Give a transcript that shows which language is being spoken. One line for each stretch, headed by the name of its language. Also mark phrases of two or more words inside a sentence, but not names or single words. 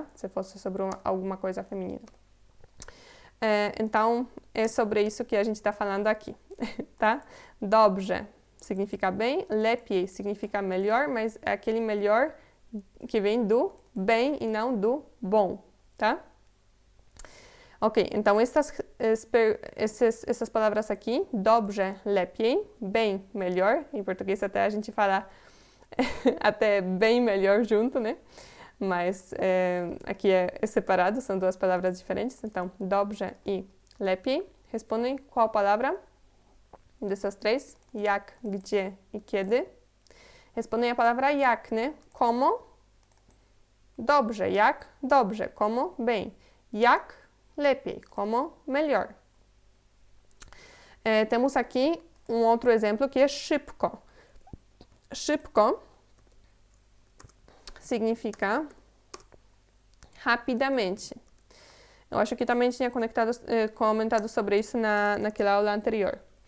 Portuguese: Se fosse sobre alguma coisa feminina. Então, é sobre isso que a gente está falando aqui, tá? Dobrze significa bem, lepiej significa melhor, mas é aquele melhor que vem do bem e não do bom, tá? Ok, então essas palavras aqui,
Polish: dobrze, lepiej,
Portuguese: bem, melhor, em português até a gente fala até bem melhor junto, né? Mas aqui é separado, são duas palavras diferentes, então dobrze e lepiej. Respondem qual palavra dessas três?
Polish: Jak, gdzie e kiedy.
Portuguese: Respondem a palavra jak, né? Como?
Polish: Dobrze, jak? Dobrze.
Portuguese: Como? Bem.
Polish: Jak? Lepiej.
Portuguese: Como? Melhor. Temos aqui um outro exemplo que é szybko. Szybko significa rapidamente. Eu acho que também tinha comentado sobre isso naquela aula anterior.